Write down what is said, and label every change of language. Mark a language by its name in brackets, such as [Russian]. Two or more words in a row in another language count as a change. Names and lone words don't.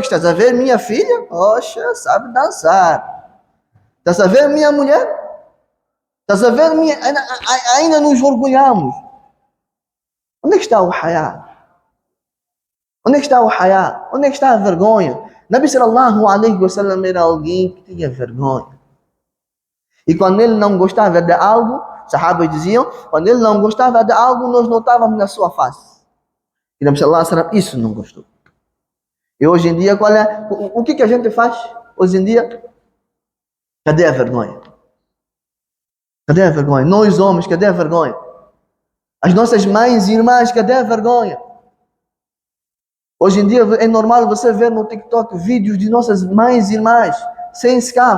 [Portuguese] Estás a ver minha filha? Poxa, sabe dançar. Estás a ver minha mulher? Estás a ver minha... Ainda nos orgulhamos. Onde é que está o hayá? Onde é que está o hayá? Onde é que está a vergonha? [Arabic] نبي صلى الله عليه وسلم [Portuguese] era alguém que tinha vergonha. E quando ele não gostava de algo, sahabas diziam, quando ele não gostava de algo, nós notávamos na sua face. E [Arabic] نبي صلى الله عليه وسلم [Portuguese] isso não gostou. E hoje em dia, o que a gente faz? Hoje em dia, cadê a vergonha? Cadê a vergonha? Nós homens, cadê a vergonha? As nossas mães e irmãs, cadê a vergonha? Hoje em dia é normal você ver no TikTok vídeos de nossas mães e irmãs sem scarf.